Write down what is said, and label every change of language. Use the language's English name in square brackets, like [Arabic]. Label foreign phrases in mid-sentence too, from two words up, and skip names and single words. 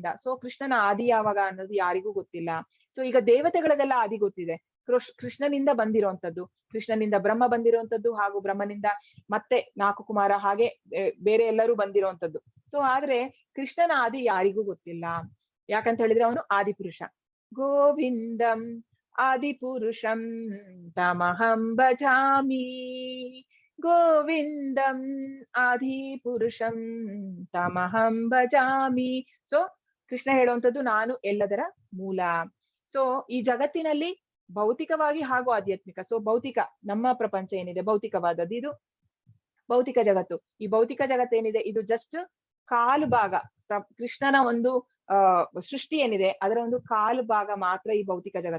[Kannada] ಸೊ ಕೃಷ್ಣನ ಆದಿ ಯಾವಾಗ ಅನ್ನೋದು ಯಾರಿಗೂ ಗೊತ್ತಿಲ್ಲ. ಸೊ ಈಗ ದೇವತೆಗಳದೆಲ್ಲ ಆದಿ ಗೊತ್ತಿದೆ, ಕೃಷ್ಣನಿಂದ ಬಂದಿರುವಂತದ್ದು, ಕೃಷ್ಣನಿಂದ ಬ್ರಹ್ಮ ಬಂದಿರುವಂತದ್ದು, ಹಾಗೂ ಬ್ರಹ್ಮನಿಂದ ಮತ್ತೆ 4 ಕುಮಾರ, ಹಾಗೆ ಬೇರೆ ಎಲ್ಲರೂ ಬಂದಿರುವಂತದ್ದು. ಸೊ ಆದ್ರೆ ಕೃಷ್ಣನ ಆದಿ ಯಾರಿಗೂ ಗೊತ್ತಿಲ್ಲ. ಯಾಕಂತ ಹೇಳಿದ್ರೆ ಅವನು ಆದಿಪುರುಷ. [Sanskrit] ಗೋವಿಂದಂ ಆದಿಪುರುಷಂ ತಮಹಂ ಭಜಾಮಿ, ಗೋವಿಂದಂ ಆದಿಪುರುಷಂ ತಮಹಂ ಭಜಾಮಿ. [Kannada] ಸೊ ಕೃಷ್ಣ ಹೇಳುವಂಥದ್ದು ನಾನು ಎಲ್ಲದರ ಮೂಲ. ಸೊ ಈ ಜಗತ್ತಿನಲ್ಲಿ ಭೌತಿಕವಾಗಿ ಹಾಗೂ ಆಧ್ಯಾತ್ಮಿಕ. ಸೊ ಭೌತಿಕ, ನಮ್ಮ ಪ್ರಪಂಚ ಏನಿದೆ ಭೌತಿಕವಾದದ್ದು, ಇದು ಭೌತಿಕ ಜಗತ್ತು. ಈ ಭೌತಿಕ ಜಗತ್ತು ಏನಿದೆ ಇದು ಜಸ್ಟ್ ಕಾಲು ಭಾಗ. ಕೃಷ್ಣನ ಒಂದು ಸೃಷ್ಟಿ ಏನಿದೆ ಅದರ ಒಂದು ಕಾಲು ಭಾಗ ಮಾತ್ರ ಈ ಭೌತಿಕ ಜಗತ್ತು.